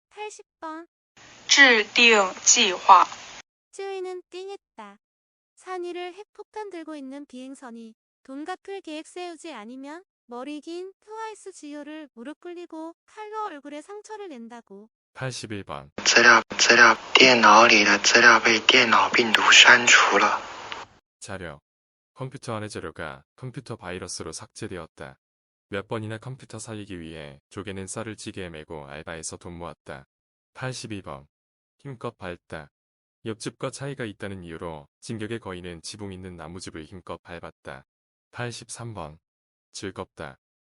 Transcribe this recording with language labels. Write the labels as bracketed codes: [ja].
[ko] 80번. [zh] 制定计划， [ko] 쯔위는 띵했다. 산 위를 핵폭탄 들고 있는 비행선이 돈갚을 계획 세우지 않으면 머리 긴 트와이스 지효를 무릎 꿇리고 칼로 얼굴에 상처를 낸다고. 81번 [zh] 电脑里的资料被电脑病毒删除了。 [ko] 자료. 컴퓨터 안의 자료가 컴퓨터 바이러스로 삭제되었다. 몇 번이나 컴퓨터 살리기 위해 조개는 쌀을 찌개에 메고 알바해서 돈 모았다. 82번. 힘껏 밟다. 옆집과 차이가 있다는 이유로 진격의 거인은 지붕 있는 나무집을 힘껏 밟았다. 83번. 즐겁다.